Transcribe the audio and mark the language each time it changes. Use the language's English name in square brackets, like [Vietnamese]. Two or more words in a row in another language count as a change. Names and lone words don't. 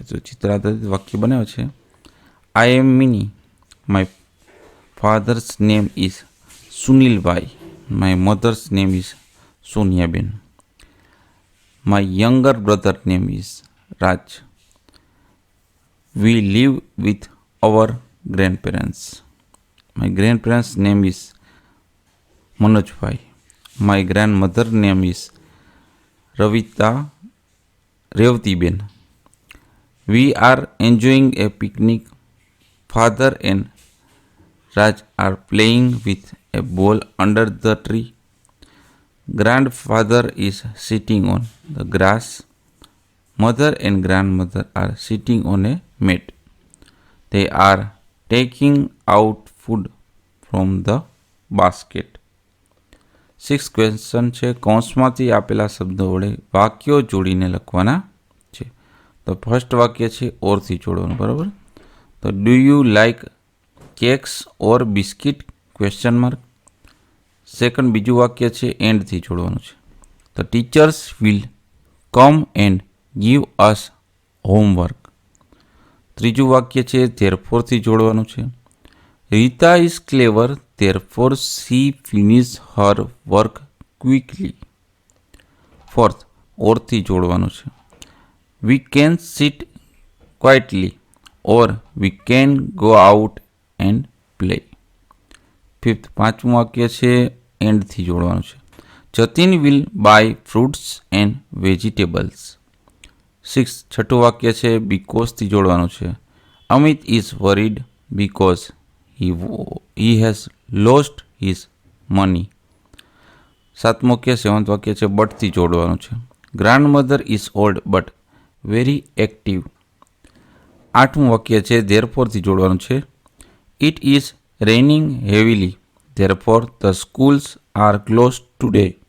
[Gujarati] તો ચિત્ર આધારિત વાક્ય બનાવે છે. [English] I am Mini, my father's name is Sunilbhai, my mother's name is Soniaben, my younger brother name is Raj, we live with our grandparents, my grandparents name is Manojbhai, my grandmother name is Revatiben. We are enjoying a picnic. Father and Raj are playing with a ball under the tree. Grandfather is sitting on the grass. Mother and grandmother are sitting on a mat. They are taking out food from the basket. [Gujarati] 6th ક્વેશ્ચન છે કૌંસમાંથી આપેલા શબ્દો વડે વાક્યો જોડીને લખવાના છે. તો ફર્સ્ટ વાક્ય છે ઓરથી જોડવાનું, બરાબર. તો [English] do you like cakes or biscuit question mark. [Gujarati] સેકન્ડ બીજું વાક્ય છે એન્ડથી જોડવાનું છે. [English] તો teachers will come and give us homework. [Gujarati] ત્રીજું વાક્ય છે ધેરફોરથી જોડવાનું છે. [English] Rita is clever therefore she finished her work quickly. [Gujarati] ફોર્થ, ઓરથી જોડવાનું છે. [English] We can sit quietly or we can go out and play. [Gujarati] ફિફ્થ, પાંચમું વાક્ય છે એન્ડથી જોડવાનું છે. [English] જતીન will buy fruits and vegetables. [Gujarati] સિક્સ, છઠ્ઠું વાક્ય છે બીકોઝથી જોડવાનું છે. [English] અમિત is worried because he has lost his money. [Gujarati] સાતમું વાક્ય સેવન્થ વાક્ય છે બટથી જોડવાનું છે. [English] Grandmother is old but very active. [Gujarati] આઠમું વાક્ય છે ધેરફોરથી જોડવાનું છે. [English] It is raining heavily therefore the schools are close today.